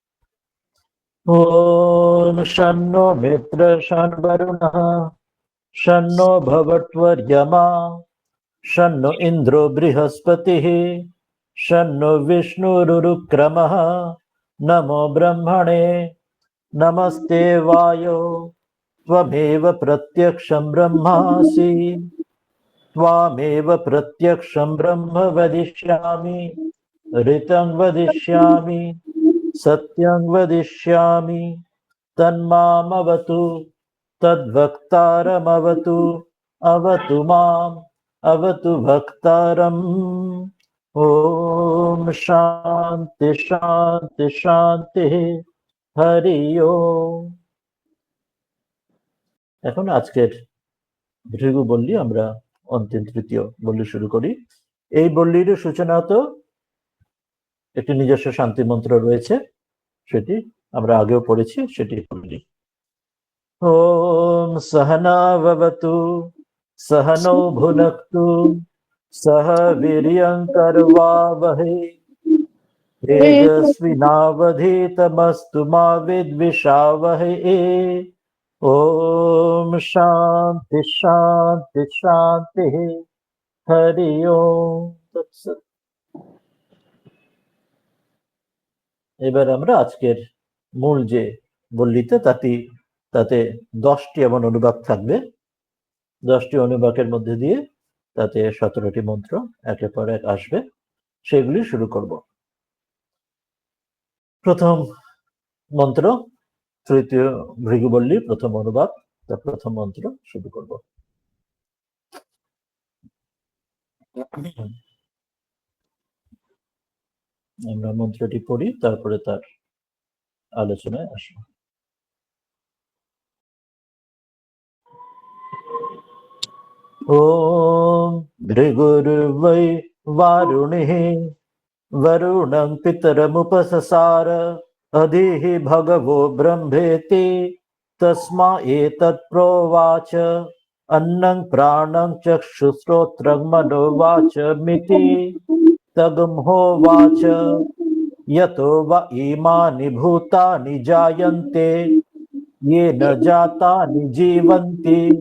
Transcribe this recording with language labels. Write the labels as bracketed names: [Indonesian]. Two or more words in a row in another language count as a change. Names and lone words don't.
[Sanskrit] ওম শন্নো মিত্র শন্বরুণঃ শন্নো ভবত্বর্য়মা শন্নো ইন্দ্রো বৃহস্পতিঃ শন্নো বিষ্ণুরুক্রমঃ নমো ব্রহ্মণে নমস্তে वायो त्वमेव प्रत्यक्षं ब्रह्मासि त्वामेव प्रत्यक्षं ब्रह्म वदिष्यामि ऋतं वदिष्यामि सत्यं वदिष्यामि तन्मामवतु तद्वक्तारमवतु अवतु माम् अवतु भक्तारम्। ओम शांति शांति शांति। हरि ओम। [Bangla] এখন আজকের ভৃগু বল্লী আমরা অন্তিম তৃতীয় বল্লী শুরু করি। এই বল্লীর সূচনা তো একটি নিজস্ব শান্তি মন্ত্র রয়েছে, সেটি আমরা আগেও পড়েছি, সেটি বলি। [Sanskrit] ওম সহনা ভবতু सहनौ भुनक्तु सह वीर्यं करवावहै तेजस्विनावधीतमस्तु मा विद्विषावहै। ओम शांति शांति शांति। हरि ओम तत्सत्। [Bangla] এবার আমরা আজকের মূল যে বল্লীতে তাতে 10টি এমন অনুবাদ থাকবে। 10টি অনুবাদের মধ্যে দিয়ে তাতে 17টি মন্ত্র একের পর এক আসবে, সেগুলি শুরু করব। প্রথম মন্ত্র, তৃতীয় ভৃগু বল্লী প্রথম অনুবাদ, তার প্রথম মন্ত্র শুরু করব। আমরা মন্ত্রটি পড়ি, তারপরে তার আলোচনায় আসব। [Sanskrit] ओम भृगुर्वै वारुणिः वरुणं पितरमुपससार अधिः भगवो ब्रह्मेति तस्मा एतत् प्रोवाच अन्नं प्राणं चक्षुश्रोत्रं मनोवाचमिति तगुंहोवाच यतो वा इमानि भूतानि जायन्ते येन जातानि जीवन्ति